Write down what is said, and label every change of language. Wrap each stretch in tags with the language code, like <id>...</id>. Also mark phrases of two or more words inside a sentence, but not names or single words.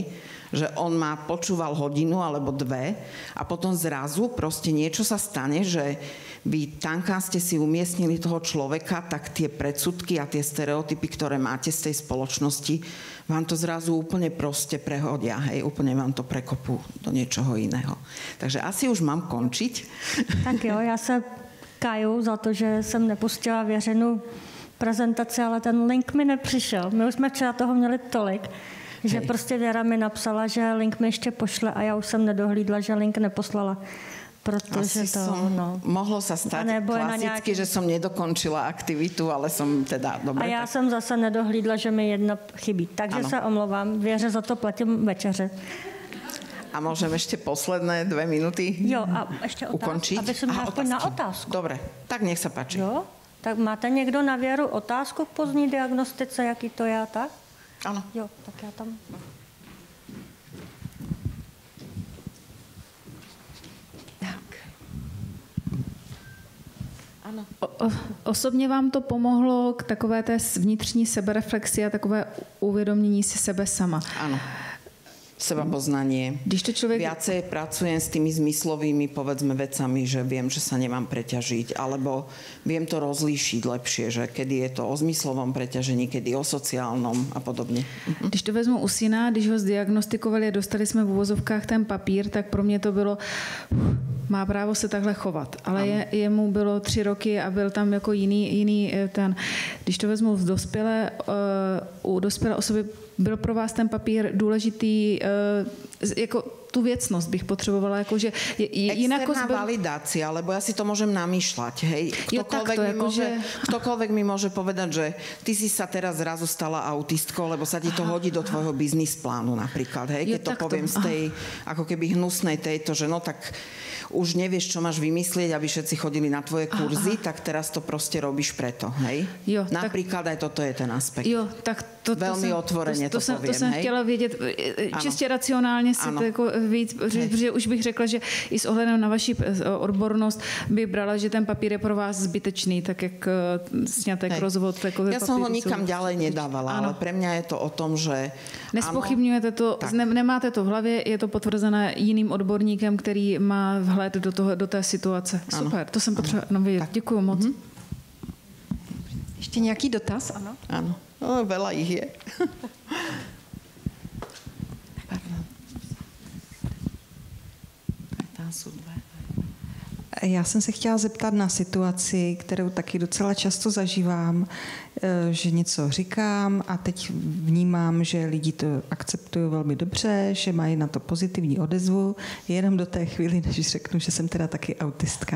<sk>Že on ma počúval hodinu alebo 2 a potom zrazu proste niečo sa stane, že vy tanká ste si umiestnili toho človeka, tak tie predsudky a tie stereotypy, ktoré máte z tej spoločnosti, vám to zrazu úplne proste prehodia, hej, úplne vám to prekopú do niečoho iného. Takže asi už mám končiť.</sk> <cs>Tak jo, já se kaju za to, že jsem nepustila věřenou prezentaci, ale ten link mi nepřišel. My už jsme včera toho měli tolik, že prostě Věra mi napsala, že link mi ještě pošle a já už jsem nedohlídla, že link neposlala. Protože</cs> <sk>asi mohlo sa stať klasicky, že som nedokončila aktivitu, ale som teda dobre.</sk> <cs>A já jsem zase nedohlídla, že mi jedna chybí. Takže se omlouvám. Věře za to platím večeře.</cs> <sk>A môžem ešte posledné 2 minúty jo, a ešte ukončiť? Aby som aspoň na otázku. Dobre, tak nech sa páči.</sk> <cs>Jo, tak máte někdo na Věru otázku k pozdní diagnostice, jaký to je tak?</cs> <sk>Áno.</sk> <cs>Jo, tak já tam... Ano. Osobně vám to pomohlo k takové té vnitřní sebereflexi a takové uvědomění si sebe sama.</cs> <sk>Áno. Sebapoznanie. Viacej pracujem s tými zmyslovými, povedzme, vecami, že viem, že sa nemám preťažiť, alebo viem to rozlíšiť lepšie, že kedy je to o zmyslovom preťažení, kedy o sociálnom a podobne.</sk> <cs>Když to vezmu u syna, když ho zdiagnostikovali a dostali jsme v uvozovkách ten papír, tak pro mě to bylo, má právo se takhle chovat. Ale jemu bylo 3 roky a byl tam jako jiný ten. Když to vezmu u dospělé osoby, byl pro vás ten papír důležitý, jako tu věcnost bych potřebovala, jakože</cs> <sk>externá validácia, lebo ja si to môžem namýšľať, hej. Ktokoľvek mi môže povedať, že ty si sa teraz zrazu stala autistkou, lebo sa ti to hodí do tvojho biznis plánu napríklad, hej. Keď to poviem z tej, ako keby hnusnej tejto, že no tak už nevieš, čo máš vymyslieť, aby všetci chodili na tvoje kurzy, tak teraz to proste robíš preto, hej? Jo, napríklad tak, aj toto je ten aspekt. Jo, tak veľmi otvorene to poviem,</sk> <cs>to jsem chtěla vědět, čistě racionálně si to jako víc, protože už bych řekla, že i s ohledem na vaši odbornost by brala, že ten papír je pro vás zbytečný, tak jak sňatek, rozvod.</cs> <sk>Ja som ho nikam ďalej nedávala, ale pre mňa je to o tom, že nespochybňujete to,</sk> <cs>nemáte to v hlavě, je to potvrzené jiným odborníkem, který má vhled do té situace. Super, to jsem potřeba vědět. Děkuju moc. Ještě nějaký dotaz? Ano.</cs> <sk>Áno. No, veľa ich je.</sk> <cs>Já jsem se chtěla zeptat na situaci, kterou taky docela často zažívám, že něco říkám a teď vnímám, že lidi to akceptují velmi dobře, že mají na to pozitivní odezvu, jenom do té chvíli, než řeknu, že jsem teda taky autistka.</cs>